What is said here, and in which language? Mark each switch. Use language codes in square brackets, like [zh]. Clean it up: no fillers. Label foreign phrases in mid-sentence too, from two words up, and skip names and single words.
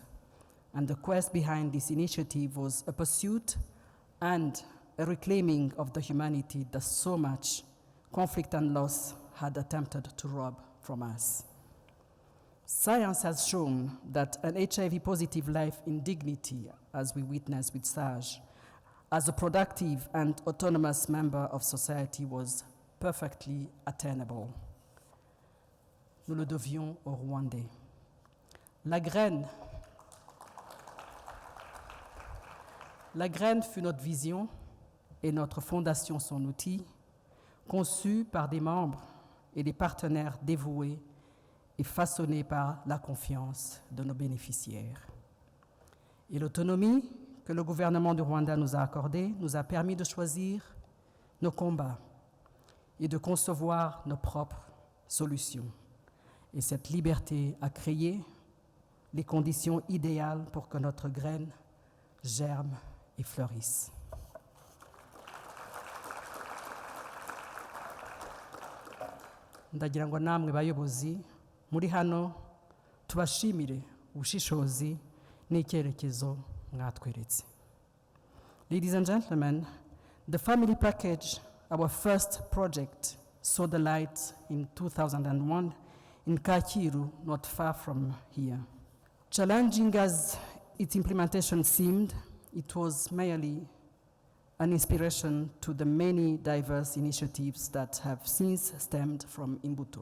[en] And the quest behind this initiative was a pursuit and a reclaiming of the humanity that so much conflict and loss had attempted to rob from us. Science has shown that an HIV-positive life in dignity, as we witnessed with SAGE, as a productive and autonomous member of society was perfectly attainable. [fr] Nous le devions aux Rwandais. La graine fut notre vision et notre fondation son outil, conçue par des membres et des partenaires dévoués et façonnée par la confiance de nos bénéficiaires. Et l'autonomie que le gouvernement du Rwanda nous a accordée nous a permis de choisir nos combats et de concevoir nos propres solutions. Et cette liberté a créé les conditions idéales pour que notre graine germe et fleurisse. [rw] Ndagira ngo namwe bayobozi muri hano tubashimire ubushishozi n'icyerekezo mwatweretse. [en] Ladies and gentlemen, the family package, our first project, saw the light in 2001 in Kakiru, not far from here. Challenging as its implementation seemed, it was merely an inspiration to the many diverse initiatives that have since stemmed from Imbuto.